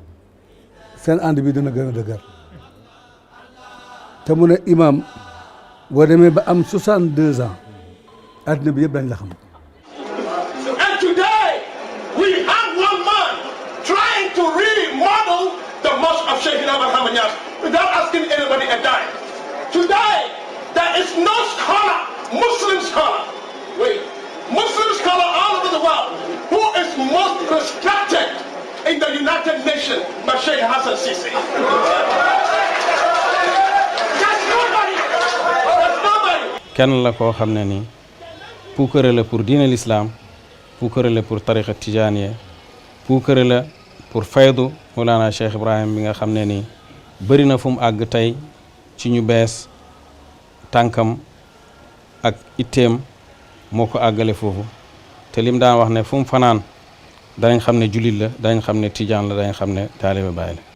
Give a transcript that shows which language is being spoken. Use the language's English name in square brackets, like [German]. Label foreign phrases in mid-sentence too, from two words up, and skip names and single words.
[Wolof] seen ànd bi dina gën a dëgër te mu ne imam boo demee ba am 62 ans addina bi yëpp dañ la xam. [English] And today we have one man trying to remodel the mosque of Sheikh Ibrahim Niass without asking anybody a dime. Today there is no scholar, Muslim scholar, Muslim scholar all over the world who is most respected in the United Nations by Sheikh Hassan Sisi. That's nobody. [Wolof] kenn la koo xam ne nii puukare la pour diine l'islam, puukare la pour tariqa tijaaniya, puukare la pour faydu Mawlana Cheikh Ibrahim bi nga xam ne nii bëri na fu mu àgg tey ci ñu bees tànkam ak itteem moo ko àggale foofu te lim daan wax ne fu mu fanaan danañ xam ne jullit la danañ xam ne tijaan la danañ xam ne taalibe Baay la.